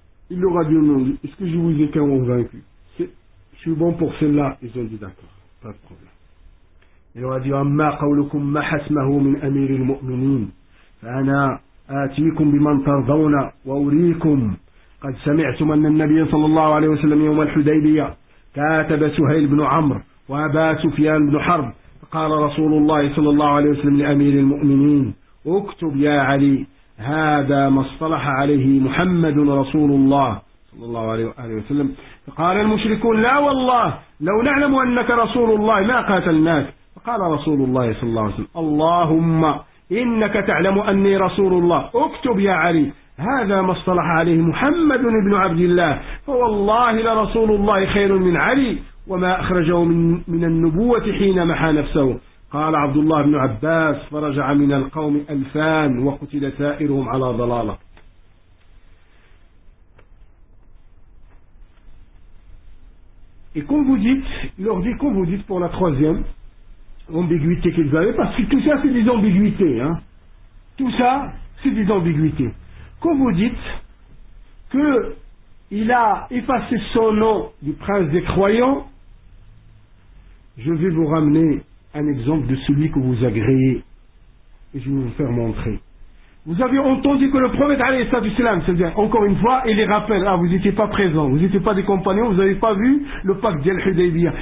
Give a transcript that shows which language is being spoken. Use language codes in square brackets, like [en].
[fr] Il leur a dit au nom de Dieu, est-ce que je vous ai convaincu? Je suis bon pour celle-là, ils ont dit d'accord, pas de problème. Il leur a dit, [ar] Amma qawlukum ma hasmahu min amir al-mu'minin, fa'ana atikum biman tardawna wa urikum. قد سمعتم أن النبي صلى الله عليه وسلم يوم الحديبية كاتب سهيل بن عمرو وأبا سفيان بن حرب فقال رسول الله صلى الله عليه وسلم لأمير المؤمنين اكتب يا علي هذا ما اصطلح عليه محمد رسول الله صلى الله عليه وسلم فقال المشركون لا والله لو نعلم أنك رسول الله ما قاتلناك فقال رسول الله صلى الله عليه وسلم اللهم إنك تعلم أني رسول الله اكتب يا علي هذا ما اصطلح عليه محمد بن عبد الله فوالله لرسول الله خير من علي وما أخرجه من النبوة حين محى نفسه قال عبد الله بن عباس فرجع من القوم ألفان وقتل سائرهم على ضلالة [fr] Et comme vous dites, leur dit, comme vous dites pour la troisième ambiguïté qu'ils avaient, parce que tout ça c'est des ambiguïtés, hein. Tout ça c'est des ambiguïtés. Quand vous dites qu'il a effacé son nom du prince des croyants, je vais vous ramener un exemple de celui que vous agréez. Et je vais vous faire montrer. Vous avez entendu que le prophète [ar] alayhi salatu wassalam, [fr] c'est-à-dire encore une fois, il les rappelle, ah, vous n'étiez pas présent, vous n'étiez pas des compagnons, vous n'avez pas vu le pacte d'Al-Hudaybiyah.